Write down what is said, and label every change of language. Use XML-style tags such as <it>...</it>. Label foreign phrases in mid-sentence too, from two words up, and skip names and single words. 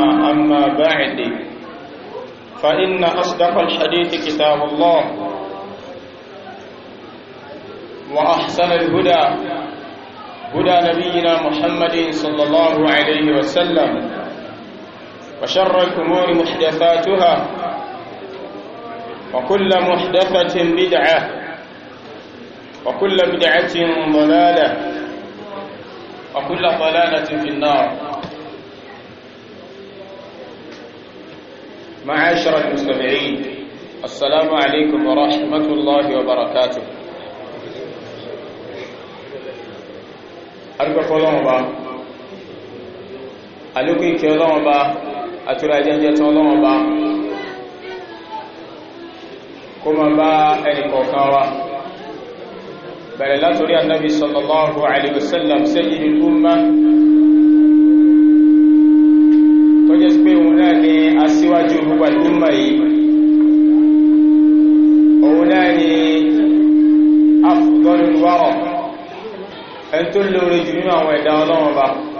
<ar>أما بعد فإن أصدق الحديث كتاب الله وأحسن الهدى هدى نبينا محمد صلى الله عليه وسلم وشر الأمور محدثاتها وكل محدثة بدعة وكل بدعة ضلالة وكل ضلالة في النار. معاشر المستمعين السلام عليكم ورحمة الله وبركاته.</ar> <yo>arúgbó ọlọ́run bá àlékún ìkẹ́ ọlọ́run bá àtúrà jẹ́jẹ́ tán ọlọ́run bá kó ma bá ẹnìkọ̀ọ̀kan wa bẹ̀rẹ̀ látorí</yo> <ar>النبي صلى الله عليه وسلم سيد الأمة</ar> <yo>tó jẹ́ pé òun náà ni aṣíwájú gbogbo al'umma yìí, òun náà ni</yo> <ar>أفضل الورى</ar> <yo>ẹn tó lórí jù nínú àwọn ẹ̀dá ọlọ́run bá.</yo>